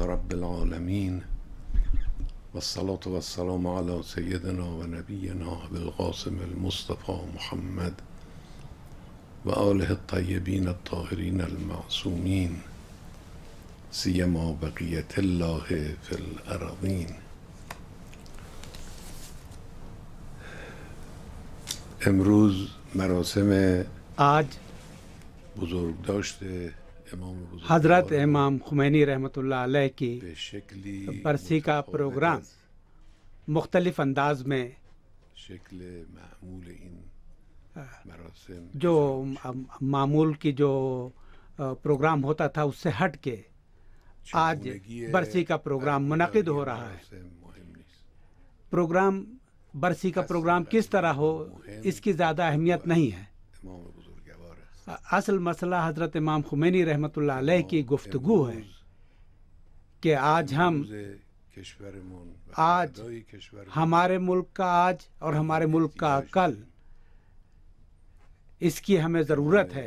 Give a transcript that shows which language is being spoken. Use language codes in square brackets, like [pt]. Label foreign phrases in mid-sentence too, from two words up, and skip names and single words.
[ar] رب العالمین والصلاة والسلام علی سیدنا و نبینا بالقاسم المصطفى محمد و آله الطیبین الطاهرین المعصومین سیما بقیة الله فی الارضین. [fa] امروز مراسم [ur] آج [fa] بزرگ داشته [ur] حضرت امام خمینی رحمۃ اللہ علیہ کی [fa] به شکلی [ur] برسی کا پروگرام مختلف انداز میں [fa] شکل معمول این مراسم [ur] جو معمول کی جو پروگرام ہوتا تھا اس سے ہٹ کے آج برسی کا پروگرام منعقد ہو رہا ہے. پروگرام برسی کا پروگرام کس طرح ہو اس کی زیادہ اہمیت نہیں ہے. اصل مسئلہ حضرت امام خمینی رحمۃ اللہ علیہ کی گفتگو ہے کہ آج ہمارے ملک کا آج اور ہمارے ملک کا کل اس کی ہمیں ضرورت ہے.